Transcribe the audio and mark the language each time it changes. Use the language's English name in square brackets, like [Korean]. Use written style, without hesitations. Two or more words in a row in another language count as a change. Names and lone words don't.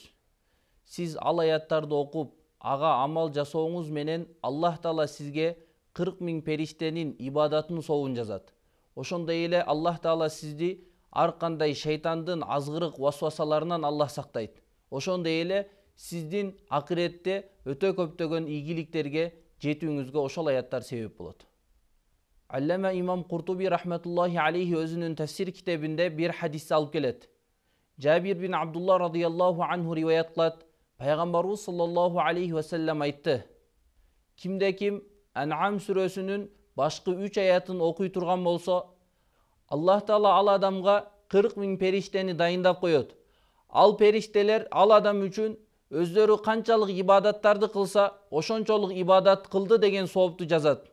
[Kyrgyz] Сиз ал аяттарды окуп, ага амал жасооңуз менен Аллах Таала сизге 40 000 периштенин ибадатын соовун жазат. Ошондой эле Аллах Таала сизди ар кандай шейтандын азгырык васвасаларынан Аллах сактайт. Ошондой эле сиздин акыретте өтө көптөгөн ийгиликтерге жетүүңүзгө ошол аяттар себеп болот. Аллама имам Куртуби [Arabic] رحمة الله عليه [Kyrgyz] өзүнүн тафсир китебинде бир хадисти алып келет. Жабир бин Абдулла [Arabic] رضي الله عنه [Kyrgyz] риваят кылат. Пайгамбарыбыз [Arabic] صلى الله عليه وسلم [Kyrgyz] айтты: Кимде ким Ан'ам сүрөсүнүн башкы 3 аятын окуй турган болсо, Аллах Таала ал адамга 40 000 периштени дайындап коет. Ал периштелер ал адам үчүн өздөрү канчалык ибадаттарды кылса, ошончолук ибадат кылды деген соопту жазат.